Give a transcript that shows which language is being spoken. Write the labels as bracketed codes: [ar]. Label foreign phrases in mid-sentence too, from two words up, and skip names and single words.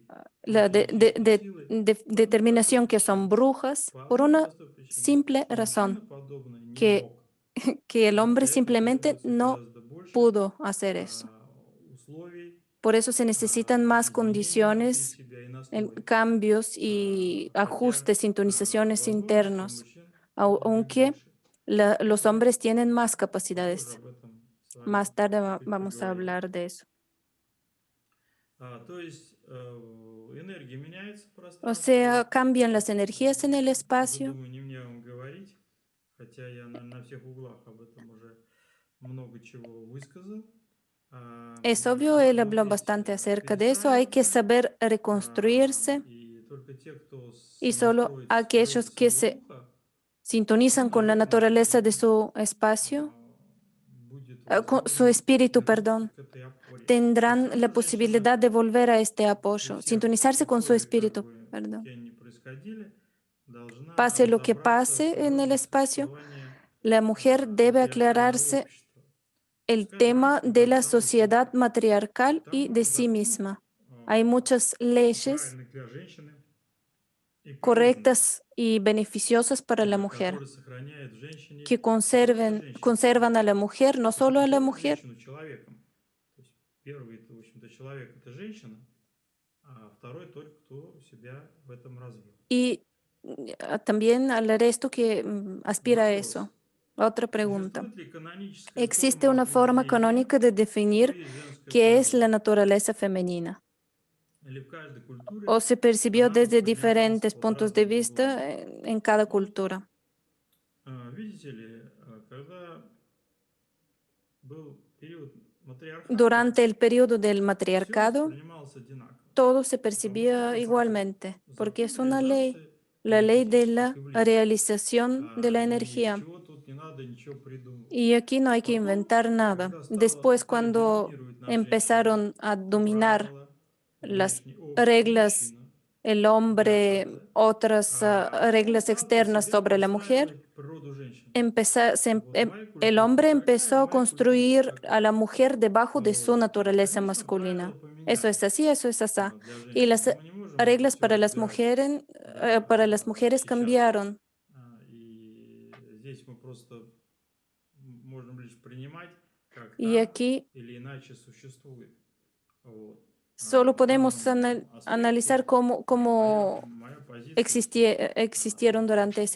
[es] la [ru] нечеловеческой силы по одной простой [es] determinación que son [ru] причине. [es] brujas [ru] По [es] por [ru] одной [es] una [ru] простой причине, [es] simple [ru] что мужчина [es] razón, [ru] подобное не [es] que, [ru] мог. [es] que el [ru] Вот [es] hombre [ru] для этого [es] simplemente [ru] требуется [es] no [ru] гораздо больше [es] pudo hacer eso. [ru] условий, [es] Por eso se necesitan más [ru] изменения внутри [es] condiciones, [ru] себя и настрой. [es] cambios y [ru] Хотя, [es] ajustes, sintonizaciones [ru] возможности у [es] internos, [ru] мужчин могут быть [es] aunque [ru] больше. [es] los hombres tienen más [ru] Попозже [es] capacidades. [ru] об этом с вами [es] Más tarde [ru] чуть [es] vamos a [ru] поговорим. [es] hablar de eso. [ru] То есть энергия меняется в [es] O [ru] пространстве. [es] sea, cambian las energías en el [ru] Уже, [es] espacio. [ru] думаю, не мне вам говорить, хотя я на всех углах об этом уже много чего высказал. [es] Es obvio, él [ru] Нужно [es] habló [ru] уметь [es] bastante acerca de eso. Hay que [ru] перестраиваться, [es] saber reconstruirse [ru] и только те, кто [es] y solo [ru] сонастроится с природой [es] aquellos que [ru] своего [es] se [ru] духа, [es] sintonizan [ru] он, [es] con la [ru] наверное, [es] naturaleza de [ru] и [es] su espacio, [ru] будет [es] con su [ru] возможно [es] espíritu, [ru] вернуться [es] perdón, [ru] к этой опоре. То есть все [es] tendrán la [ru] равно женщина [es] posibilidad de volver a este [ru] при [es] apoyo, [ru] всех [es] sintonizarse con su [ru] условиях, как [es] espíritu, [ru] бы [es] perdón. [ru] те ни происходили, должна [es] Pase lo que [ru] разобраться в [es] pase en el [ru] природе [es] espacio, [ru] существования [es] la mujer debe [ru] матриархального [es] aclararse [ru] общества. [es] el [ru] Пускай [es] tema [ru] женского, [es] de [ru] как [es] la [ru] второстепенно. [es] sociedad matriarcal y [ru] Там [es] de sí [ru] законы [es] misma. Hay muchas leyes [ru] правильных для женщины и полезных, [es] correctas y beneficiosas para la mujer, [ru] которые сохраняют в женщине [es] que [ru] не просто женщину, [es] conservan a la mujer, no [ru] по сути [es] solo a la [ru] делают [es] mujer, [ru] женщину человеком. То есть первый, это, в общем-то, человек – это женщина, а второй только кто себя в этом развил. [es] y también al resto que aspira a [ru] Вопрос. [es] eso. Otra pregunta. [ru] Существует ли каноническая [es] ¿Existe [ru] форма [es] una forma [ru] определения, [es] canónica de [ru] что [es] definir [ru] есть женская [es] qué es la [ru] природа? [es] naturaleza femenina? [ru] Или в каждой культуре [es] ¿O se percibió [ru] она [es] desde [ru] воспринималась [es] diferentes [ru] под [es] puntos de [ru] разными [es] vista [ru] углами? [es] en cada [ru] Ну, [es] cultura? [ru] видите ли, когда был период матриархата, [es] Durante el periodo del [ru] все [es] matriarcado, [ru] воспринималось одинаково. [es] todo se [ru] Потому что [es] percibía [ru] это закон. [es] igualmente, porque [ru] Закон [es] es una ley, [ru] реализации [es] la ley de [ru] энергетических [es] la [ru] явлений. [es] realización de la [ru] И [es] energía. [ru] чего тут не надо ничего придумывать. [es] Y aquí no hay que [ru] Потом, [es] inventar nada. [ru] когда [es] Después, [ru] стали [es] cuando [ru] доминировать над женщиной [es] empezaron a dominar [ru] правила, [es] las [ru] внешний общество, [es] reglas, [ru] мужчина, [es] el hombre, [ru] якобы, [es] otras [ru] он [es] reglas [ru] стал под [es] externas [ru] себя [es] sobre la mujer, [ru] подстраивать природу женщины. Вот в моей [es] el [ru] культуре [es] hombre [ru] такая, [es] empezó [ru] в [es] a [ru] моей культуре [es] construir a [ru] такая. [es] la mujer debajo de su [ru] Вот. [es] naturaleza [ru] Конечно, правила [es] masculina. Eso es [ru] поменялись [es] así, eso es así. [ru] для [es] Y [ru] женщин, [es] las [ru] но мы не можем это [es] reglas [ru] все [es] para las [ru] разбирать [es] para las mujeres [ru] сейчас. [es] cambiaron. [ru] И здесь мы просто можем лишь принимать, как [es] Y [ru] так [es] aquí [ru] или иначе существует. Вот. [es] solo [ru] В [es] podemos [ru] данном [es] analizar [ru] аспекте [es] cómo [ru] моя позиция здесь [es] existieron durante ese